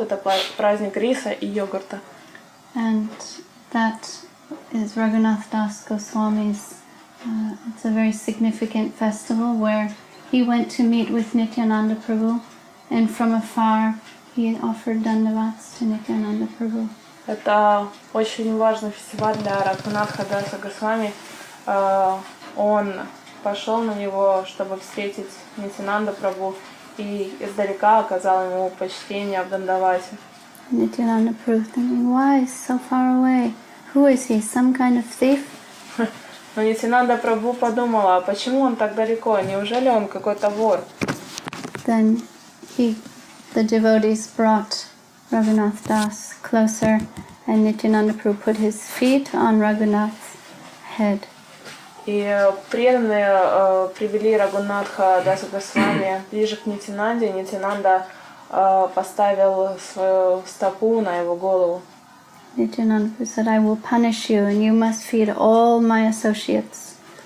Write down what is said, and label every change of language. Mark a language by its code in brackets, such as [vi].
[ru] Это праздник риса и йогурта. [en] And that is Raghunath Dasa Goswami's. It's a very significant festival where he went to meet with Nityananda Prabhu, and from afar he offered dandavats to Nityananda Prabhu. [ru] Это очень важный фестиваль для Рагхунатхи Даса Госвами. Он пошел на него, чтобы встретить Нитянанда Прабху, и издалека оказал ему почтение в дандавате. [en] Nityananda Prabhu thinking, why so far away? Who is he? Some kind of thief? [ru] Но Нитянанда Прабху подумала, а почему он так далеко? Неужели он какой-то вор? [en] Then the devotees brought Raghunath Das closer, and Nityananda Prabhu put his feet on Raghunath's head. [ru] И преданные привели Рагхунатха Даса Госвами ближе к Нитянанде, и Нитянанда поставил свою стопу на его голову. [en] Nityananda Prabhu said, I will punish you and you must feed all my associates.